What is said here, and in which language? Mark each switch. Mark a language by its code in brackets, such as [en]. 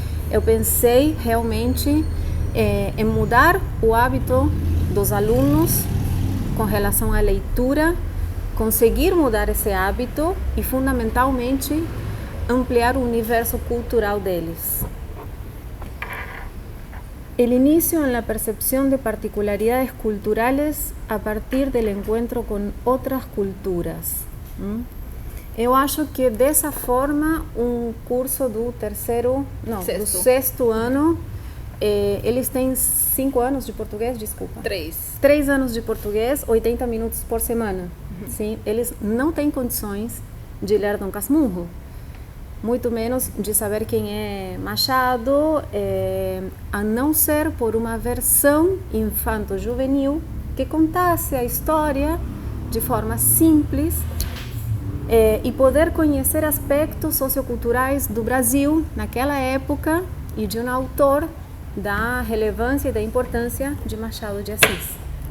[pt] Eu pensei realmente em mudar o hábito dos alunos com relação à leitura, conseguir mudar esse hábito e, fundamentalmente, ampliar o universo cultural deles. [es] El inicio en la percepción de particularidades culturales a partir del encuentro con otras culturas. [pt] Eu acho que dessa forma um curso do sexto ano, eles têm 5 anos de português, desculpa. 3 anos de português, 80 minutos por semana. Sim, eles não têm condições de ler Dom Casmurro, muito menos de saber quem é Machado, a não ser por uma versão infanto-juvenil que contasse a história de forma simples e poder conhecer aspectos socioculturais do Brasil naquela época e de um autor da relevância e da importância de Machado de Assis.